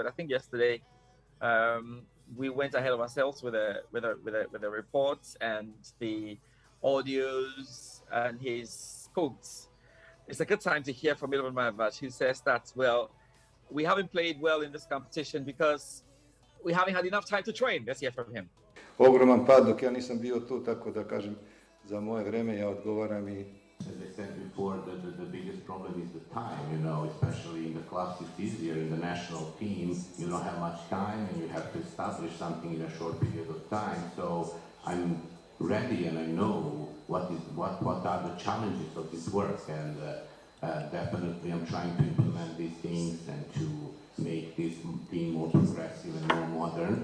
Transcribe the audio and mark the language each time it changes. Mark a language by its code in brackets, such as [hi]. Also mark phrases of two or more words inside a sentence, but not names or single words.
[en] I think yesterday we went ahead of ourselves with the reports and the audios and his quotes. It's a good time to hear from Milvan Mahavach, who says that, well, we haven't played well in this competition because we haven't had enough time to train. Let's hear from him. [sr] Ogroman pad dok ja nisam bio tu, tako da kažem, za moje vreme ja odgovaram I... [en] As I said before, the biggest problem is the time, especially in the clubs it's easier. In the national team, you don't have much time and you have to establish something in a short period of time. So I'm ready and I know what are the challenges of this work, and definitely I'm trying to implement these things and to make this team more progressive and more modern.